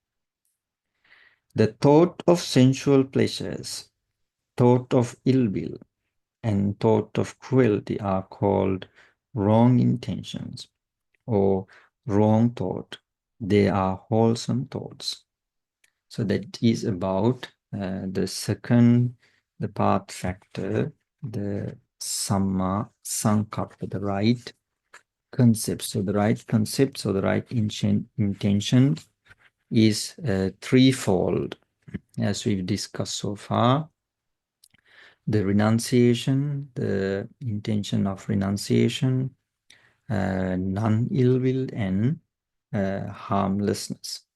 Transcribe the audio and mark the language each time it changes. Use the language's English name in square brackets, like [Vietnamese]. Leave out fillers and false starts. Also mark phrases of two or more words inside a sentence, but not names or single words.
[English] The thought of sensual pleasures, thought of ill will, and thought of cruelty are called wrong intentions or wrong thought. They are wholesome thoughts. So that is about the second, the path factor, the [Pali] samma sankappa, [English] the right concept. So the right concept, so the right intention is threefold, as we've discussed so far. The renunciation, the intention of renunciation, non-ill will, and harmlessness.